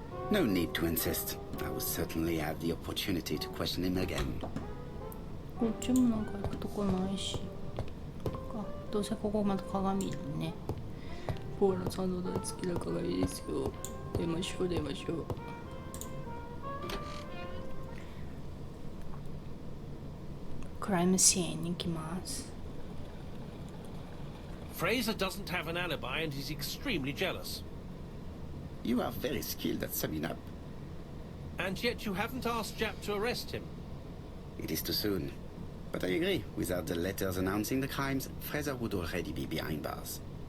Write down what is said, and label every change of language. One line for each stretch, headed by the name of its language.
English: No need to insist. I will certainly have the opportunity to question him again.
Japanese: こっちもなんか行くとこないし。どうせここまた鏡だね。ポーラさんの大好きな鏡ですよ。出ましょう。クライムシーンに行きます。
English: Fraser doesn't have an alibi and he's extremely jealous. You are very skilled at summing up. And yet you haven't asked Jap to arrest him. It is too soon. But I agree, without the letters announcing the crimes, Fraser would already be behind bars.